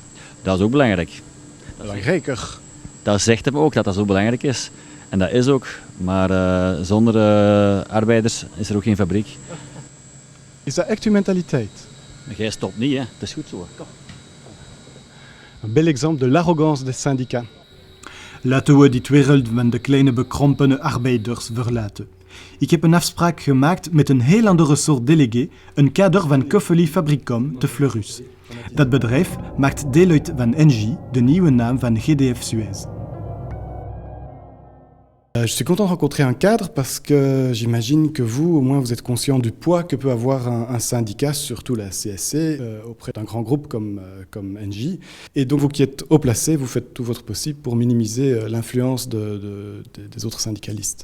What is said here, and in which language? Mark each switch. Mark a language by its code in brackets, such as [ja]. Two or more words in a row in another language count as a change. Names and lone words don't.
[nl] Dat is ook belangrijk. Belangrijker? Dat zegt hem ook dat dat zo belangrijk is. En dat is ook, maar zonder arbeiders is er ook geen fabriek. Is dat echt uw mentaliteit? Jij stopt niet, hè? Het is goed zo. Kom. [fr] Een bel exemple de l'arrogance des syndicats. [nl] Laten we dit wereld van de kleine bekrompene arbeiders verlaten. Ik heb een afspraak gemaakt met een heel andere soort délégué, een kader van Koffeli Fabricom te Fleurus. Dat bedrijf maakt deel uit van Engie, de nieuwe naam van GDF Suez. [fr] Je suis content de rencontrer un cadre parce que j'imagine que vous, au moins, vous êtes conscient du poids que peut avoir un syndicat, surtout la CSC, auprès d'un grand groupe comme Engie. Et donc, vous qui êtes haut placé, vous faites tout votre possible pour minimiser l'influence des autres syndicalistes.